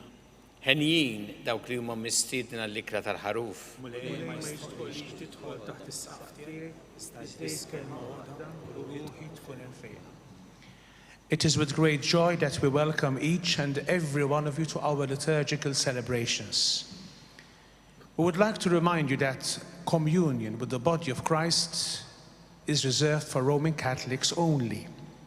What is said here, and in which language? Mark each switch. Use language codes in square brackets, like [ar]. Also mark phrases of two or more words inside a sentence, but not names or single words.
[mt] Ħenjin dawk li huma mistiedna l-ikra tal-ħaruf. [en] It is with great joy that we welcome each and every one of you to our liturgical celebrations. We would like to remind you that communion with the body of Christ is reserved for Roman Catholics only.